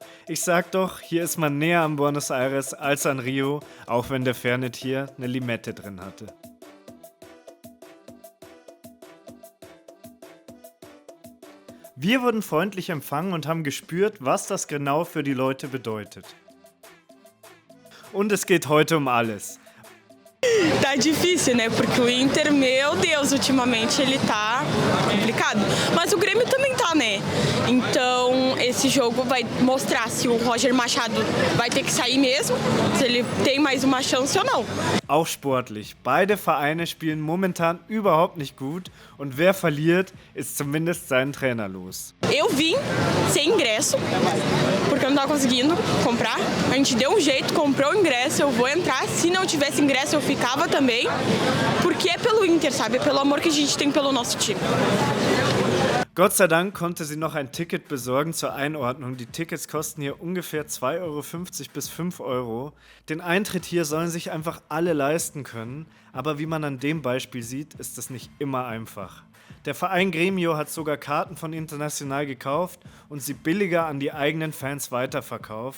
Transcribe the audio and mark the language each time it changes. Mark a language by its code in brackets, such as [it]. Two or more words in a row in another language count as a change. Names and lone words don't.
[de] Ich sag doch, hier ist man näher an Buenos Aires als an Rio, auch wenn der Fernet hier eine Limette drin hatte. Wir wurden freundlich empfangen und haben gespürt, was das genau für die Leute bedeutet. Und es geht heute um alles. [pt] Tá difícil, né? Porque o Inter, meu Deus, ultimamente ele tá complicado. Mas o Grêmio também tá, né? Então, esse jogo vai mostrar se o Roger Machado vai ter que sair mesmo, se ele tem mais uma chance ou não. [de] Auch sportlich. Beide Vereine spielen momentan überhaupt nicht gut und wer verliert, ist zumindest seinen Trainer los. [pt] Eu vim sem ingresso, porque eu não tava conseguindo comprar. A gente deu um jeito, comprou o ingresso, eu vou entrar. Se não tivesse ingresso, eu ficava também. Porque é pelo Inter, sabe? É pelo amor que a gente tem pelo nosso time. [de] Gott sei Dank konnte sie noch ein Ticket besorgen zur Einordnung. Die Tickets kosten hier ungefähr 2,50 Euro bis 5 Euro. Den Eintritt hier sollen sich einfach alle leisten können. Aber wie man an dem Beispiel sieht, ist das nicht immer einfach. Der Verein Grêmio hat sogar Karten von International gekauft und sie billiger an die eigenen Fans weiterverkauft.